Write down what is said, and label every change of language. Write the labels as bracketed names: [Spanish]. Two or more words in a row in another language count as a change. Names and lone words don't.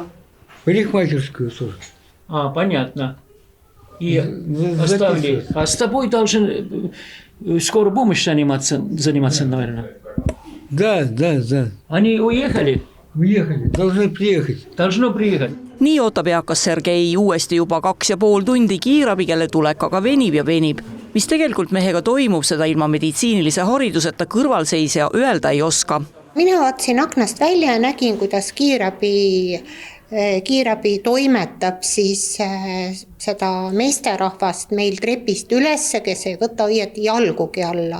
[Russian] Парикмахерскую тоже. Понятно. И оставили. А с тобой должен скорую помощь заниматься, наверное. Да. Они уехали? Уехали, должны приехать. Должно приехать. [Estonian] Nii ootab eakas Sergei uuesti juba 2,5 tundi kiirabi, kelle tulek aga venib ja venib. Mis tegelikult mehega toimub, seda ilma meditsiinilise hariduseta kõrvalseisja öelda ei oska. Mina vaatasin aknast välja ja nägin, kuidas kiirabi toimetab siis seda meesterahvast meil trepist ülesse, kes ei võta õieti jalgugi alla.